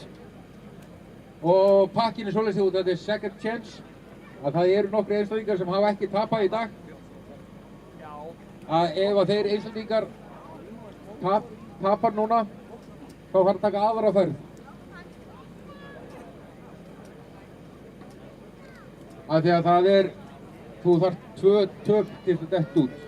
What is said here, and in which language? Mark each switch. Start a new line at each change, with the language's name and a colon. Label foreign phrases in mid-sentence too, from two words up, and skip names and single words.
Icelandic: Og pakkinn er svoleiðis út, þetta er
English: second chance.
Icelandic: Að það eru nokkri einstaklingar sem hafa ekki tapað í dag. Að ef að þeir einstaklingar tapar núna, þá þarf að taka aðra ferð. Af því að það er, þú þarf 2 töp til að detta út.